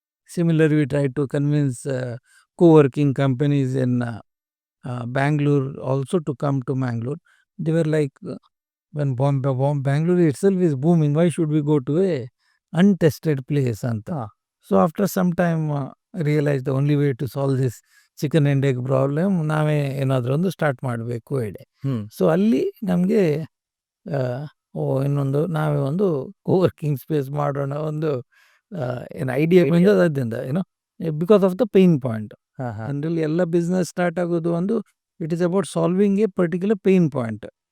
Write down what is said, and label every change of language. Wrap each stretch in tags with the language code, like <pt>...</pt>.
<en>Similar we try to convince coworking companies in Bangalore also to come to Mangalore. They were like, when Bangalore itself is booming, why should we go to a untested place anta. So after some time I realized the only way to solve this chicken and egg problem,</en> <kn>ನಾವೇ ಏನಾದರೂ ಒಂದು start ಮಾಡಬೇಕು ಹೇಳಿ. So ಅಲ್ಲಿ ನಮಗೆ ಇನ್ನೊಂದು ನಾವೇ ಒಂದು ಕೋವರ್ಕಿಂಗ್ ಸ್ಪೇಸ್ ಮಾಡೋಣ, ಒಂದು ಏನು idea ಬಂದದಿಂದ</kn> <en>Because of the pain point.</en> <kn>ಅಂದ್ರಲ್ಲಿ ಎಲ್ಲ ಬಿಸ್ನೆಸ್ ಸ್ಟಾರ್ಟ್ ಆಗೋದು ಒಂದು</kn> <en>It is about solving a particular pain point.</en>